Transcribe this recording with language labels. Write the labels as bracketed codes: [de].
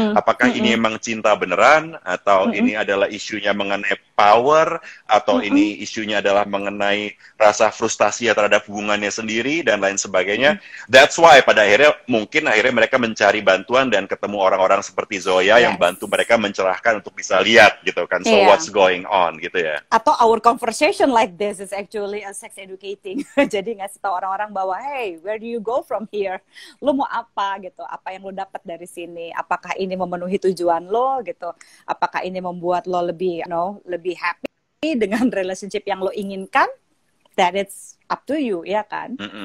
[id] Apakah ini emang cinta beneran, atau ini adalah isunya mengenai power, atau ini isunya adalah mengenai rasa frustasi terhadap hubungannya sendiri dan lain sebagainya. [en] That's why [id] pada akhirnya mereka mencari bantuan dan ketemu orang-orang seperti Zoya yang bantu mereka mencerahkan untuk bisa lihat gitu kan. [en] So what's going on [id] gitu ya. Atau [en] our conversation like this is actually a sex educating. [id] Jadi ngasih tahu orang-orang bahwa hey, [en] where do you go from here? [id] Lo mau apa gitu? Apa yang lo dapat dari sini? Apakah ini memenuhi tujuan lo gitu? Apakah ini membuat lo lebih lebih happy dengan relationship yang lo inginkan? [en] That it's up to you, [id] ya kan?